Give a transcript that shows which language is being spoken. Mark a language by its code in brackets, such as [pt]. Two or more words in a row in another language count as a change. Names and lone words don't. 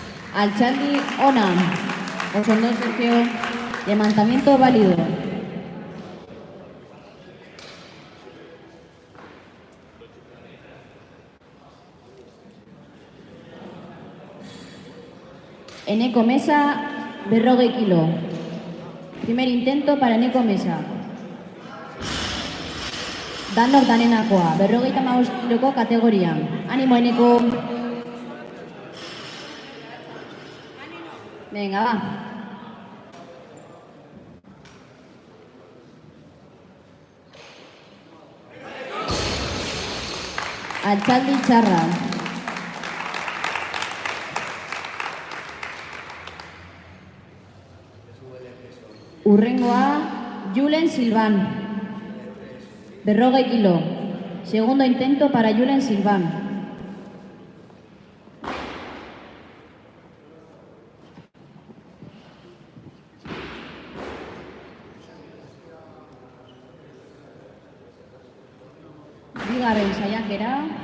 [eu] Altxaldi ona. Oso ondo, [es] Sergio. Levantamiento válido. [eu] Eneko Mesa, 40 kilo. [es] Primer intento para Eneko Mesa. [eu] Danok danenakoa, 55 kiloko kategorian. [es] Animo, Eneko. Venga, va. [eu] Altxaldi txarra. Urrengoa, Julen Silvan. 40 kilo. [es] Segundo intento para Julen Silvan. [eu] Bigarren saiakera.